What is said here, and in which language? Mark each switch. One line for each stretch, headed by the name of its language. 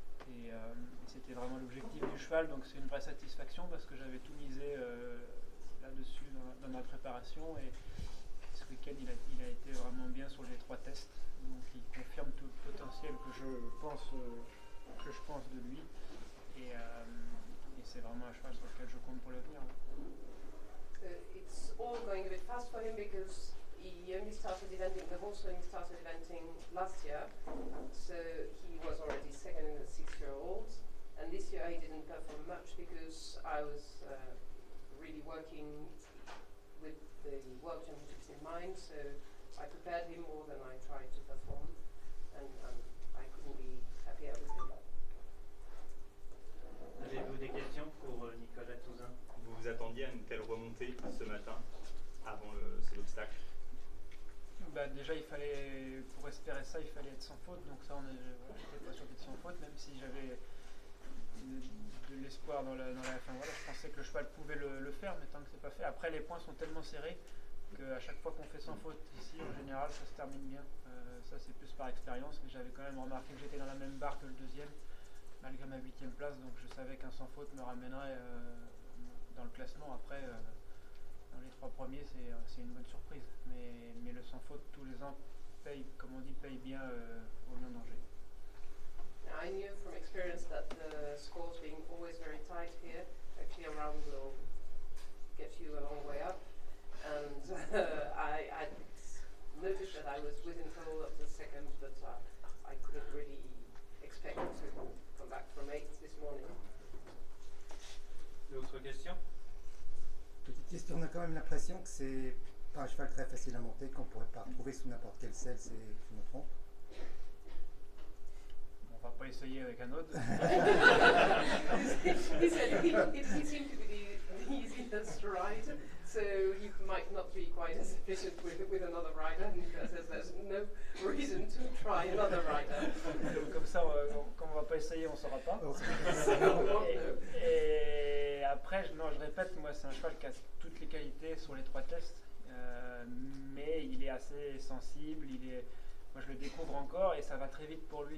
French: Et c'était vraiment l'objectif du cheval, donc c'est une vraie satisfaction parce que j'avais tout misé là-dessus dans ma préparation, et ce week-end il a été vraiment bien sur les 3 tests, donc il confirme tout le potentiel que je pense de lui, et c'est vraiment un cheval sur lequel je compte pour l'avenir.
English: It's all going a bit fast for him because he only started eventing, the horse only started eventing last year, so he was already second in the 6-year-olds, and this year he didn't perform much because I was really working with the World Championships in mind, so I prepared him more than I tried to perform, and I couldn't be happier with him.
French: Avez-vous des questions pour Nicolas Touzin? Vous vous attendiez à une telle remontée ce matin avant cet obstacle? Déjà, pour espérer ça, il fallait être sans faute, donc ça, j'étais pas sûr d'être sans faute, même si j'avais de l'espoir dans la fin. Voilà, je pensais que le cheval pouvait le faire, mais tant que c'est pas fait. Après, les points sont tellement serrés qu'à chaque fois qu'on fait sans faute ici, en général, ça se termine bien. Ça, c'est plus par expérience, mais j'avais quand même remarqué que j'étais dans la même barre que le deuxième, malgré ma 8e place, donc je savais qu'un sans faute me ramènerait dans le classement. Après, dans les 3 premiers, c'est une bonne surprise, mais le sans faute tous les ans paye, comme on dit, paye bien au Lion d'Angers.
English: I knew from experience that the scores being always very tight here, actually a round will get you a long way up, and I noticed that I was within control of the second, but I couldn't really expect to come back from 8th this morning.
French: D'autres questions? Petite question, on a quand même l'impression que c'est pas un cheval très facile à monter, qu'on pourrait pas retrouver sous n'importe quelle selle, je me trompe? On va pas essayer avec un autre.
English: He said he seemed to be the easiest ride, so he might not be quite as efficient with another rider, because there's no reason to try another rider.
French: Donc, comme ça, comme on va pas essayer, on saura pas.
English: So,
French: Et après, je répète, moi c'est un cheval qui a toutes les qualités sur les 3 tests, mais il est assez sensible, moi je le découvre encore et ça va très vite pour lui.